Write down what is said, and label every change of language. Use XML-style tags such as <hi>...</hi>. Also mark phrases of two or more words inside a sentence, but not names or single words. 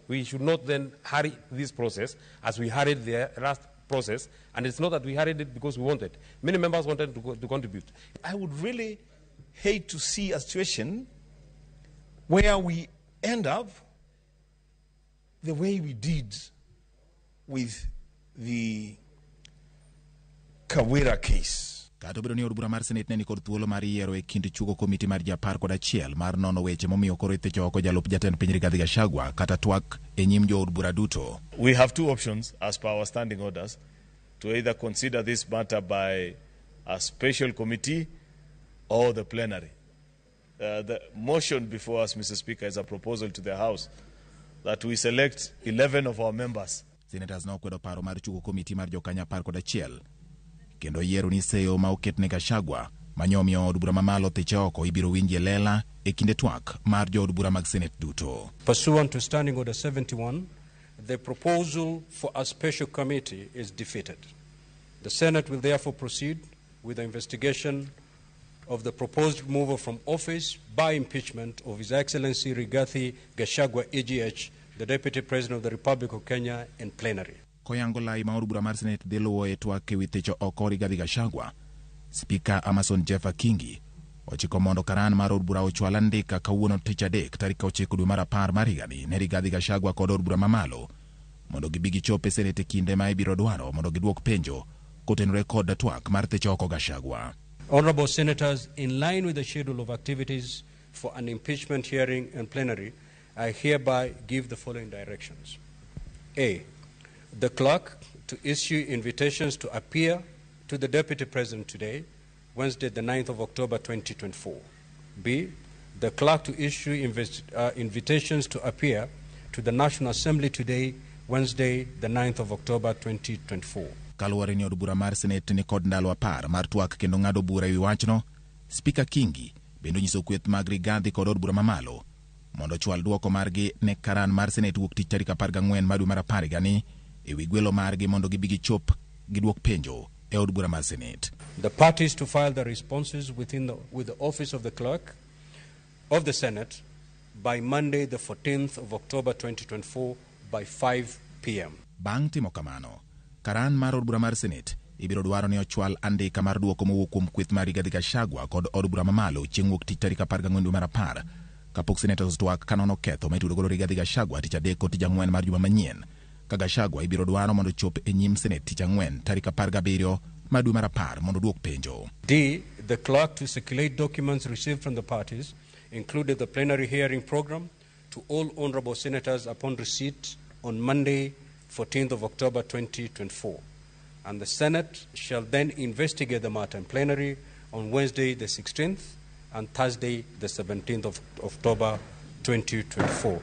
<en>We should not then hurry this process as we hurried the last process, and it's not that we hurried it because we wanted. Many members wanted to contribute. I would really hate to see a situation where we end up the way we did with the Kawira case.</en> <luo>Kato bedo ni od bura mar Senate ne ni kod thuolo mar yiero e kind chugo komiti mar 11 mar nono weche momiyo koro thicho jalup jatend piny Rigathi Gachagua kata twak e nyim jood bura duto.</luo> <en>We have two options as per our standing orders to either consider this matter by a special committee or the plenary. The motion before us, Mr. Speaker, is a proposal to the House that we select 11 of our members.</en> <luo>Senators no kwedo paro mar chugo komiti mar jokanyo 11 kendo yiero ni seyo ma oketne Gachagua manyomiyo od bura mamalo thicho ibiro winji lela e kinde twak mar jood bura mag Senate duto.</luo> <en>Pursuant to Standing Order 71, the proposal for a special committee is defeated. The Senate will therefore proceed with the investigation of the proposed removal from office by impeachment of His Excellency Rigathi Gachagua EGH, the Deputy President of the Republic of Kenya, in plenary.</en> <luo>Koyango lai ma od bura mar Senate dhiluwo e twak ewi thicho oko Rigathi Gachagua, Speaker Amason Jeffa Kingi ochiko mondo karan mar od bura ochwal andika kawuono tich adek tarik 9 dwe mar 10 mar higani ne Rigathi Gachagua kod od bura mamalo mondo gibi gichope Senate kinde ma ibiro dwaro mondo giduok penjo kotenore kod twak mar thicho oko Gachagua.</luo> <en>Honorable Senators, in line with the schedule of activities for an impeachment hearing and plenary, I hereby give the following directions. A. The clerk to issue invitations to appear to the Deputy President today, Wednesday, the 9th of October, 2024. B. The clerk to issue invitations to appear to the National Assembly today, Wednesday, the 9th of October, 2024.</en> <luo>Kaluwore ni od bura mar Senate ni kod ndalo 10 mar twak kendo ng'ado bura ewi wachno, Speaker Kingi bendo nyiso kweth mag Rigathi kod od bura mamalo mondo chwal duoko margi ne karan mar Senate wuok tich tarik 14 mar dwe mar 10 higani ewi gwelo margi mondo gibi gichop giduok penjo e od bura mar Senate.</luo> <en>The parties to file the responses with the office of the clerk of the Senate by Monday, the 14th of October 2024 by 5 p.m.</en> <luo>Bang' timo kamano, karan mar od bura mar Senate ibiro dwaro ni ochwal andika mar duoko mowuok kuom kweth mar Rigathi Gachagua kod od bura mamalo chieng' wuok tich tarik 14 dwe mar 10 kapok senators twak kanono ketho maitudo godo Rigathi Gachagua tich adek kod tich ang'wen mar juma manyien ka Gachagua ibiro dwaro mondo chop e nyim Senate tich ang'wen tarik 17 mar dwe mar 10 mondo duok penjo.</luo> <en>D. The clerk to circulate documents received from the parties, including the plenary hearing program, to all honorable senators upon receipt on Monday, 14th of October 2024. And the Senate shall then investigate the matter in plenary on Wednesday, the 16th, and Thursday, the 17th of October 2024.</en>